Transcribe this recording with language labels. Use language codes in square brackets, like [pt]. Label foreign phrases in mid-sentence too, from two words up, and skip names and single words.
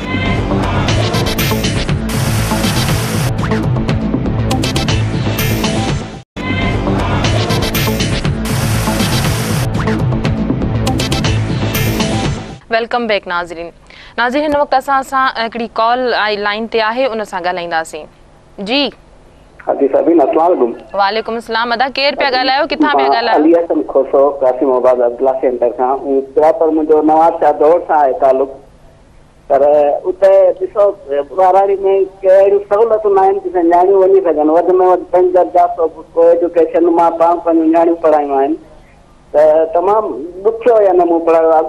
[en] Welcome back नाज़रीन। [sd] नाज़रीन, हिन वक़्तु असां सां हिकिड़ी कॉल आई लाइन ते आहे, उन सां ॻाल्हाईंदासीं। जी हाजी सभी [ar] السلام عليكم. وعليكم السلام. [sd] अदा केर पिया ॻाल्हायो, किथां पिया ॻाल्हायो? अली हसन खोसो, कासिमाबाद अब्दुल्ला सेंटर खां। पर मुंहिंजो नवाज़ शाह दौड़ सां आहे तालुक, पर उते ॾिसो वाराड़ी में कहिड़ियूं सहूलियतूं न आहिनि जिते न्याणियूं वञी सघनि। वधि में वधि 5 दर्जा को एजुकेशन मां पाण पंहिंजूं न्याणियूं पढ़ायूं आहिनि, त तमामु ॾुखियो या न मूं पढ़ायो आहे।